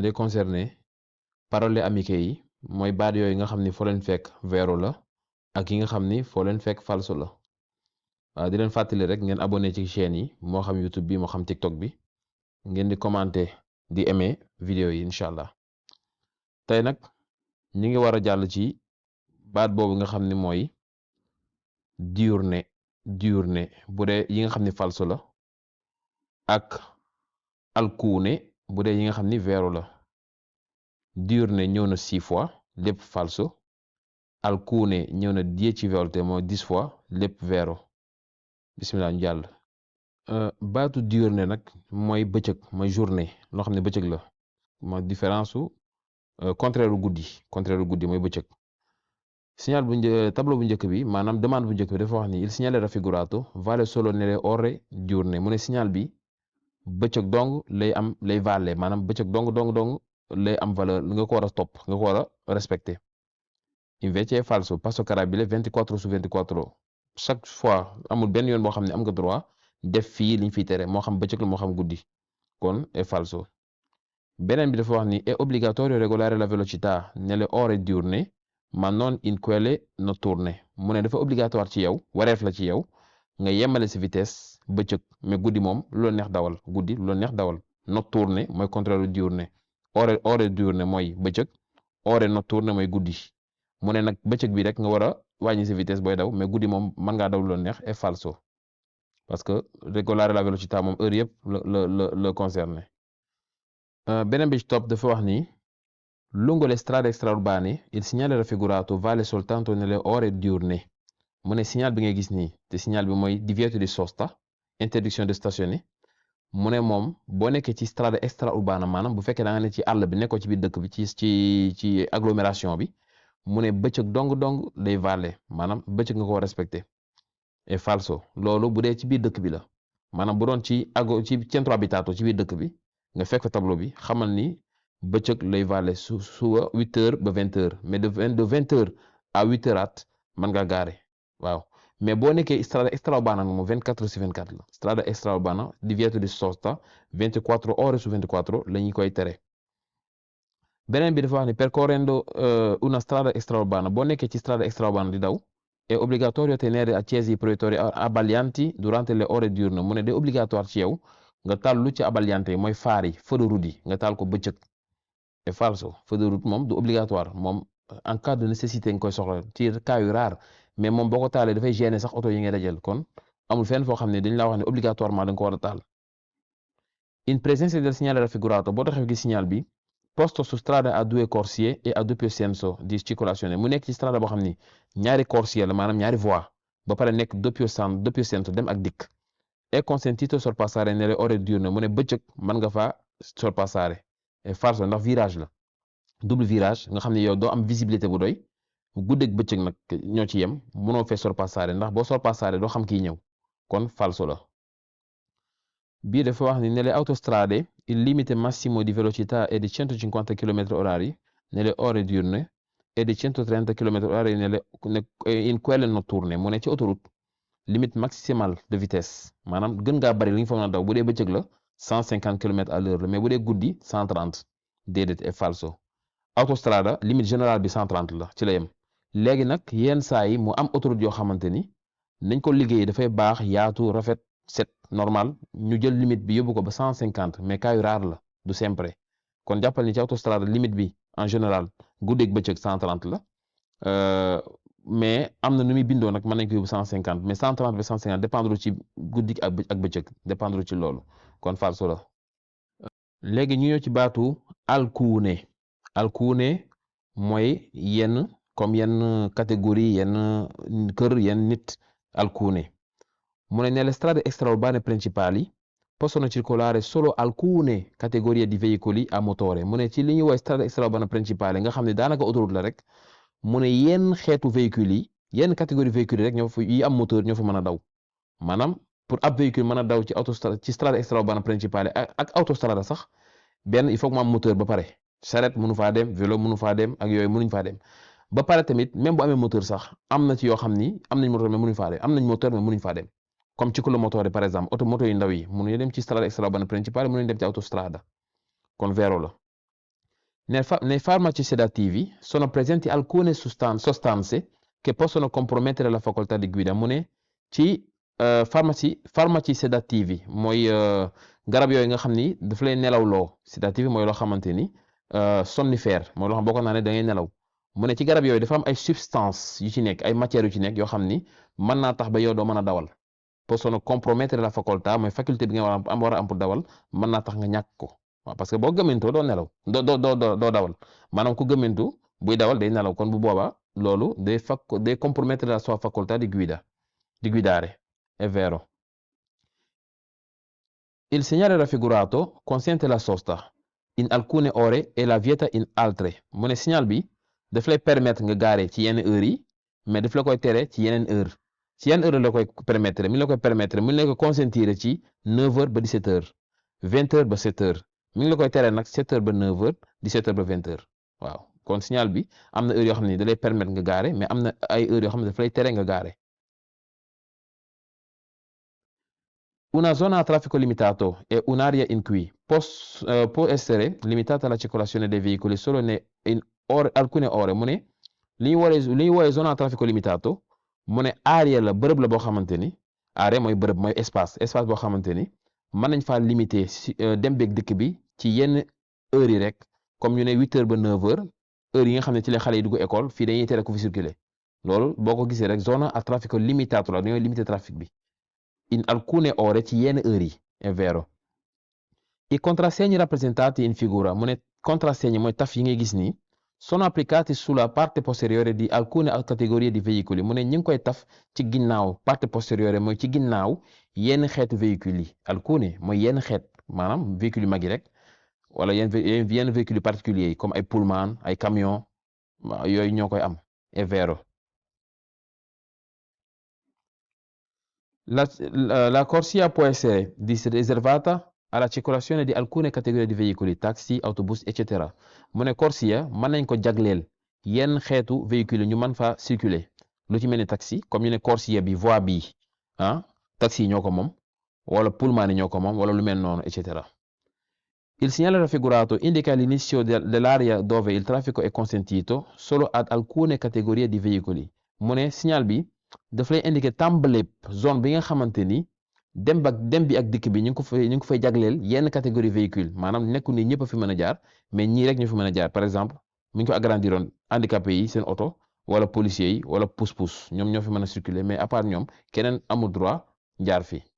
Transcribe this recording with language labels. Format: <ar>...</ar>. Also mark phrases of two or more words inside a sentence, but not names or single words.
<wo>day</wo> <fr>concerné paroles amicales</fr> <wo>yi mooy baat yooyu nga xam ni foo leen fekk vero la ak yi nga xam ni foo leen fekk falso la di leen fàttali rek ngeen abonné ci chaîne yi moo xam YouTube bi moo xam TikTok bi ngeen di commenter di aimer vidéo yi</wo> <ar>إن شاء الله</ar> <wo>tey nag ñu ngi war a jàll ci baat boobu nga xam ni mooy diurne bu dee yi nga xam ni falso la ak alcuune bu dee yi nga xam ni vero la diurne ñëw na 6 fois lépp falso alcuune ñëw na 10 volte mooy 10 fois lépp vero bismillah ñu jàll baatu diurne nag mooy bëccëg mooy journée loo xam ne bëccëg la mooy différence su contraire u guddi mooy bëccëg</wo> <fr>signal tableau</fr> <wo>bu njëkk bi maanaam demande bu njëkk bi dafa wax ni</wo> <it>il segnale raffigurato vale solo nelle ore diurne</it> <wo>mu ne signal bi bëccëg dong lay vale maanaam bëccëg dong lay am valeur nga ko war a topp nga ko war a respecté</wo> <it>invece è falso passo carabile 24 su 24</it> <fr>chaque fois</fr> <wo>amul benn yoon boo xam ne am nga droit def fii liñ fiy tere moo xam bëccëg la moo xam guddi kon</wo> <it>è falso</it> <wo>beneen bi dafa wax ni</wo> <it>è obbligatorio regolare la velocità nelle ore diurne ma non in quelle notturne</it> <wo>mu ne dafa obligatoire ci yow wareef la ci yow nga yemale si vitesse bëccëg mais guddi moom lu la neex dawal guddi lu la neex dawal notturne mooy contraire diurne</wo> <it>ore diurne</it> <wo>mooy bëccëg</wo> <it>ore notturne</it> <wo>mooy guddi mu ne nag bëccëg bi rek nga war a wàññi si vitesse booy daw mais guddi moom mën ngaa daw lu la neex est falso</wo> <fr>parce que</fr> <it>regolare la velocità</it> <wo>moom heure yëpp la concerné beneen bi ci topp dafa wax ni</wo> <it>lungo le strade extraurbane il segnale raffigurato vale soltanto nelle ore diurne</it> <wo>mu ne signal bi ngay gis nii te signal bi mooy</wo> <it>divieto di sosta</it> <fr>interdiction de stationner</fr> <wo>mu ne moom boo nekkee ci</wo> <it>strade extraurbana</it> <wo>maanaam bu fekkee da nga ne ci àll bi nekkoo ci biir dëkk bi ci agglomération bi mu ne bëccëg dong lay vale maanaam bëccëg nga ko respecté et falso loolu bu dee ci biir dëkk bi la maanaam bu doon ci</wo> <it>centro abitato</it> <wo>ci biir dëkk bi nga fekk fa tableau bi xamal ni bëccëg lay vale suba 8h ba 20h</wo> <fr>mais de 20h à 8h</fr> <wo>mën nga gaare waaw mais boo nekkee</wo> <it>strada extraurbana</it> <wo>moom</wo> <fr>24 sur 24</fr> <wo>la</wo> <it>strada extraurbana divieto di sosta 24 ore su 24</it> <wo>la ñu koy tere beneen bi dafa wax ni</wo> <it>percorrendo una strada extraurbana</it> <wo>boo nekkee ci</wo> <it>strada extraurbana</it> <wo>di daw</wo> <it>è obbligatorio tenere accesi i proiettori abbaglianti durante le ore diurne</it> <wo>mu ne de obligatoire ci yow nga taal lu ci abbagliante yi mooy faar yi feu de route yi nga taal ko bëccëg</wo> <it>è falso</it> <fr>feu de route</fr> <wo>moom du obligatoire moom</wo> <fr>en cas de nécessité</fr> <wo>nga koy soxla ci cas yu rare mais moom boo ko taalee dafay gêner sax oto yi ngay dajal kon amul fenn foo xam ne dañ laa wax ne obligatoirement da nga ko war a taal</wo> <it>in presenza del segnale raffigurato</it> <wo>boo taxee gis signal bi</wo> <it>posto su strada a due corsie e a doppio senso di circolazione</it> <wo>mu nekk ci strada boo xam ni ñaari corsie la maanaam ñaari voie ba pare nekk</wo> <it>doppio senso</it> <wo>dem ak dikk</wo> <it>è consentito sorpassare nelle ore diurne</it> <wo>mu ne bëccëg mën nga faa sorpassare</wo> <it>è falso</it> <wo>ndax virage la</wo> <fr>double virage</fr> <wo>nga xam ne yow doo am visibilité bu doy guddeeg bëccëg nag ñoo ci yem mënoo fee sorpassare ndax boo sorpassare doo xam kii ñëw kon falso la bii dafa wax ni</wo> <it>nelle autostrade il limite massimo di velocità è di 150 km/h nelle ore diurne e di 130 km/h in quelle notturne</it> <wo>mu ne ci autoroute</wo> <fr>limite maximale de vitesse</fr> <wo>maanaam gën ngaa bari li nga fa mën a daw bu dee bëccëg la 150 km/h la mais bu dee guddi 130 déedéet est falso autostrada</wo> <fr>limite générale</fr> <wo>bi 130 la ci la yem léegi nag yenn saa yi mu am autoroute yoo xamante ni nañ ko liggéey dafay baax yaatu rafet set normal ñu jël limite bi yóbbu ko ba 150 mais cas yu rare la du sempre kon jàppal ni ci autostrada limite bi</wo> <fr>en général</fr> <wo>guddeeg bëccëg 130 la mais am na nu muy bindoo nag mën nañ ko yóbbu 150 mais 130 ba 150 dépendre ci guddi ak bëccëg dépendre ci loolu kon falso la léegi ñu ñëw ci baatu alcuune mooy yenn comme yenn catégorie yenn kër yenn nit alcuune mu ne</wo> <it>nelle strade extraurbane principali possono circolare solo alcune categorie di veicoli a motore</it> <wo>mu ne ci li ñuy woowee</wo> <it>strade extraurbane principali</it> <wo>nga xam ne daanaka autoroute la rek mu ne yenn xeetu véhicules yi yenn catégorie véhicules yi rek ñoo fa yi am moteur ñoo fa mën a daw maanaam pour ab véhicule mën a daw ci autostrade ci</wo> <it>strade extraurbane principali</it> <wo>ak autostrade sax benn</wo> <fr>il faut que</fr> <wo>mu am moteur ba pare charrette mënu faa dem vélo mënu faa dem ak yooyu mënuñ faa dem ba pare tamit même bu amee moteur sax am na ci yoo xam ni am nañ moteur mais mënuñ faa dem am nañ moteur mais mënuñ faa dem comme</wo> <it>ciclo motore</it> <fr>par exemple</fr> <wo>moto yu ndaw yi mënuñu dem ci</wo> <it>strada extraurbana principale</it> <wo>mënuñ dem ci autostrada kon vero la.</wo> <it>Nei farmaci sedativi sono presenti alcune sostanze che possono compromettere la facoltà di guida</it> <wo>mu ne ci</wo> <it>farmaci sedativi</it> <wo>mooy garab yooyu nga xam ni daf lay nelawloo</wo> <it>sedativi mooy</it> <wo>loo xamante ni somnifère mooy loo xam boo ko naanee da ngay nelaw mu ne ci garab yooyu dafa am ay substance yu ci nekk ay matières yu ci nekk yoo xam ni mën naa tax ba yow doo mën a dawal</wo> <it>possono compromettere la facoltà</it> <wo>mooy faculté bi nga war a am pour dawal mën naa tax nga ñàkk ko waaw parce que boo gëmmantoo doo nelaw doo dawal maanaam ku gëmmantu buy dawal day nelaw kon bu boobaa loolu day</wo> <it>compromettere la sua facoltà di guidare è vero. Il segnale raffigurato consente la sosta in alcune ore e la vieta in altre</it> <wo>mu ne signal bi daf lay permettre nga gaare ci yenn heures yi mais daf la koy tere ci yeneen heure ci yenn heure la koy permettre mi la koy permettre mi la koy consentir ci 9h ba 17h 20h ba 7h mi ngi la koy tere nag 7h ba 9h 17h ba 20h waaw kon signal bi am na heure yoo xam ne da lay permettre nga gaare mais am na ay heures yoo xam ne daf lay tere nga gaare.</wo> <it>Una zona a traffico limitato è un'area in cui può essere limitata la circolazione dei veicoli solo in alcune ore mu ne li ñu</it> <wo>wooyee</wo> <it>zona a traffico limitato</it> <wo>mu ne area la bërëb la boo xamante ni area mooy bërëb mooy espace boo xamante ni mën nañ faa limiter dem beeg dëkk bi ci yenn heures yi rek comme ñu ne 8h ba 9h heure yi nga xam ne ci la xale yi dugg école fii dañuy tere ku fi circuler loolu boo ko gisee rek</wo> <it>zona a traffico limitato</it> <wo>la dañoo limiter trafic bi.</wo> <it>In alcune ore</it> <wo>ci yenn heures yi</wo> <it>è vero. I contrassegni rappresentati in figura</it> <wo>mu ne contrassegni mooy taf yi ngay gis nii</wo> <it>sono applicati sulla parte posteriore di alcune categorie di veicoli</it> <wo>mu ne ñu ngi koy taf ci ginnaaw</wo> <it>parte posteriore</it> <wo>mooy ci ginnaaw yenn xeetu véhicules yi alcune mooy yenn xeet maanaam véhicules yu mag yi rek wala yenn</wo> <fr>véhicules particuliers</fr> <wo>yi comme ay pullman ay camion yooyu ñoo koy am è vero.</wo> <it>La corsia può essere riservata alla circolazione di alcune categorie di veicoli taxi autobus etc.</it> <wo>mu ne corsia mën nañ ko jagleel yenn xeetu véhicule ñu mën fa circuler lu ci mel ni taxi comme ñu ne corsia bi voie bi taxi yi ñoo ko moom wala pullman yi ñoo ko moom wala lu mel noonu etc.</wo> <it>Il segnale raffigurato indica l'inizio dell'area dove il traffico è consentito solo ad alcune categorie di veicoli</it> <wo>mu ne signal bi daf lay indiquer tàmbaleeb zone bi nga xamante ni dem bi ak dikk bi ñu ngi ko fay jagleel yenn catégorie véhicule maanaam nekku ni ñëpp a fi mën a jaar mais ñii rek ñu fi mën a jaar</wo> <fr>par exemple</fr> <wo>mu ngi ko agrandiroon handicapé yi seen oto wala policiers yi wala pousse-pousse ñoom ñoo fi mën a circuler mais</wo> <fr>à part</fr> <wo>ñoom keneen amul droit jaar fi.</wo>